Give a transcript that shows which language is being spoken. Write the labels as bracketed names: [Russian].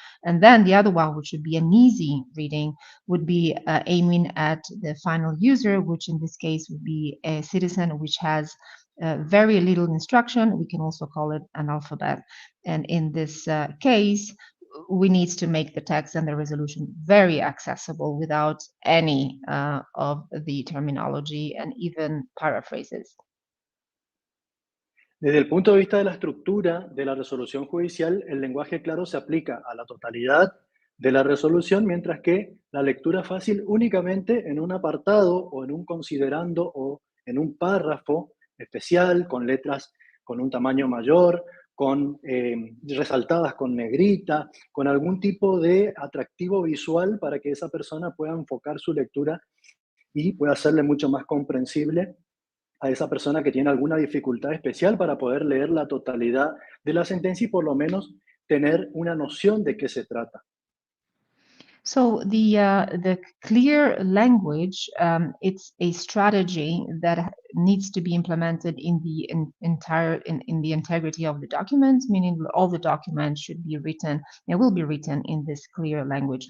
[English] And then the other one, which would be an easy reading, would be aiming at the final user, which in this case would be a citizen which has very little instruction. We can also call it an alphabet, and in this case we need to make the text and the resolution very accessible without any of the terminology and even paraphrases. [Spanish] Desde el punto de vista de la estructura de la resolución judicial, el lenguaje claro se aplica a la totalidad de la resolución, mientras que la lectura fácil únicamente en un apartado o en un considerando o en un párrafo especial con letras con un tamaño mayor, con resaltadas con negrita, con algún tipo de atractivo visual para que esa persona pueda enfocar su lectura y pueda hacerle mucho más comprensible a esa persona que tiene alguna dificultad especial para poder leer la totalidad de la sentencia y por lo menos tener una noción de qué se trata. [English] So the clear language, it's a strategy that needs to be implemented in the in the integrity of the document, meaning all the documents should be written and will be written in this clear language.